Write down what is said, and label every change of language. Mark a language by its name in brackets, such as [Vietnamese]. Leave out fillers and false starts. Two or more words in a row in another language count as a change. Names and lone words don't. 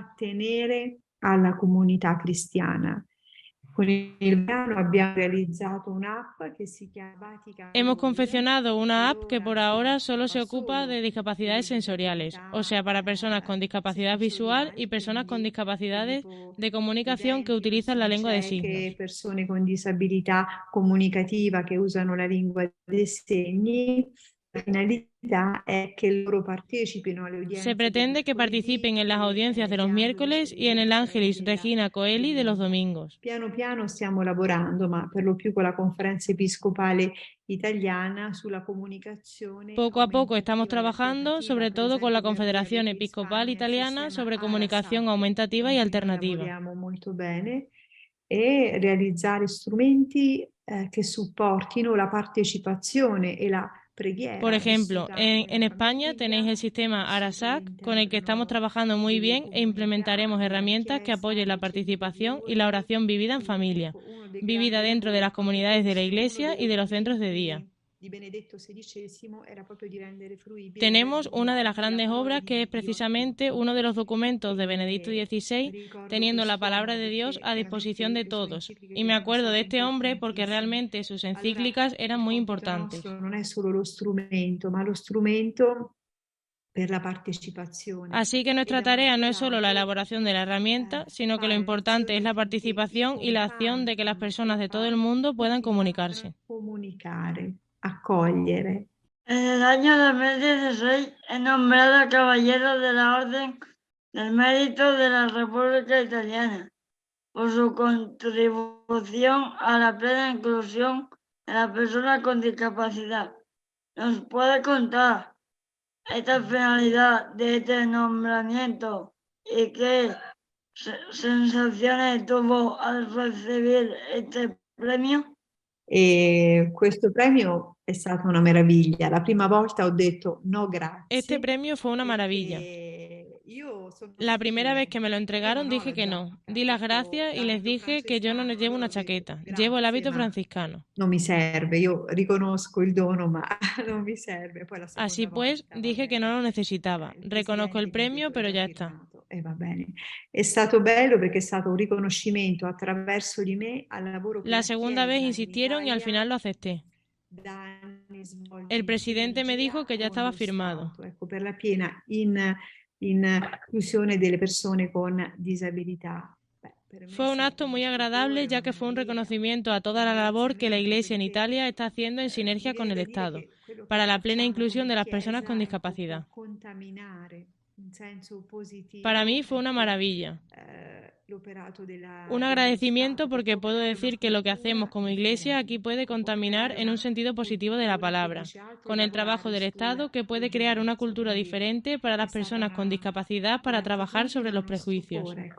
[Spanish] Hemos confeccionado una app que por ahora solo se ocupa de discapacidades sensoriales, o sea, para personas con discapacidad visual y personas con discapacidades de comunicación que utilizan la lengua de signos. [Italian] Persone con disabilità comunicativa che usano la lingua dei segni. La finalità è che loro partecipino alle udienze. [Spanish] Se pretende que participen en las audiencias de los miércoles y en el Angelis Regina Coeli de los domingos. [Italian] Piano piano stiamo lavorando, ma per lo più con la Conferenza Episcopale Italiana sulla comunicazione. [Spanish] Poco a poco estamos trabajando, sobre todo con la Confederación Episcopal Italiana, sobre comunicación aumentativa y alternativa. [Italian] Lavoriamo molto bene e realizzare strumenti che supportino la partecipazione e la preghiera. [Spanish] Por ejemplo, en España tenéis el sistema Arasac, con el que estamos trabajando muy bien e implementaremos herramientas que apoyen la participación y la oración vivida en familia, vivida dentro de las comunidades de la Iglesia y de los centros de día. Tenemos una de las grandes obras que es precisamente uno de los documentos de Benedicto XVI, teniendo la palabra de Dios a disposición de todos. Y me acuerdo de este hombre porque realmente sus encíclicas eran muy importantes. No es solo [Italian] lo strumento, ma lo strumento per la partecipazione. [Spanish] Así que nuestra tarea no es solo la elaboración de la herramienta, sino que lo importante es la participación y la acción de que las personas de todo el mundo puedan comunicarse. [Italian] Accogliere. [Spanish] En el año 2016 he nombrado caballero de la Orden del Mérito de la República Italiana por su contribución a la plena inclusión de las personas con discapacidad. ¿Nos puede contar esta finalidad de este nombramiento y qué sensaciones tuvo al recibir este premio? [Italian] Questo premio è stata una meraviglia. La prima volta ho detto no grazie. [Spanish] Este premio fue una maravilla. La primera vez que me lo entregaron dije que no. Di las gracias y les dije que yo no llevo una chaqueta, llevo el hábito franciscano. [Italian] No mi serve, io riconosco il dono, ma non mi serve. [Spanish] Así pues, dije que no lo necesitaba. Reconozco el premio, pero ya está. [Italian] Va bene. È stato bello perché è stato un riconoscimento attraverso di me al lavoro. [Spanish] La segunda vez insistieron y al final lo acepté. El presidente me dijo que ya estaba firmado. [Italian] Per la piena inclusione delle persone con disabilità. [Spanish] Fue un acto muy agradable ya que fue un reconocimiento a toda la labor que la Iglesia en Italia está haciendo en sinergia con el Estado para la plena inclusión de las personas con discapacidad. Para mí fue una maravilla. Un agradecimiento porque puedo decir que lo que hacemos como Iglesia aquí puede contaminar en un sentido positivo de la palabra, con el trabajo del Estado que puede crear una cultura diferente para las personas con discapacidad para trabajar sobre los prejuicios.